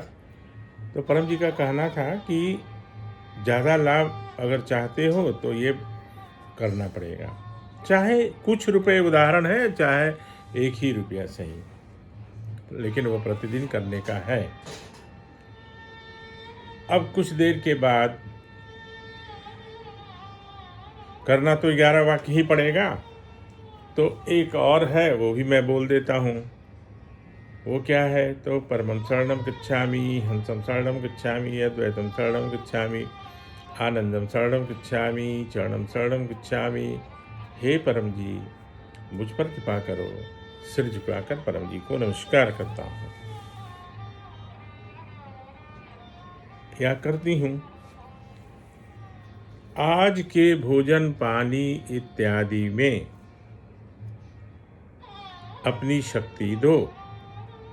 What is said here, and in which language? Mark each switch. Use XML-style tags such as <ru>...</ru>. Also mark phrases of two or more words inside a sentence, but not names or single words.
<hi>तो परम जी का कहना था कि ज़्यादा लाभ अगर चाहते हो तो ये करना पड़ेगा, चाहे कुछ रुपए, उदाहरण है, चाहे 1 ही रुपया सही, लेकिन वो प्रतिदिन करने का है। अब कुछ देर के बाद करना तो 11 वाक्य ही पड़ेगा। तो एक और है, वो भी मैं बोल देता हूँ। वो क्या है?</hi> <sa>तो परमं शरणं गच्छामि, हंसं शरणं गच्छामि, अद्वैतं शरणं गच्छामि, आनंदं शरणं गच्छामि, चरणं शरणं गच्छामि।</sa> <hi>हे परम जी, मुझ पर कृपा करो। सिर झुकाकर परम जी को नमस्कार करता हूँ या करती हूँ। आज के भोजन पानी इत्यादि में अपनी शक्ति दो।</hi>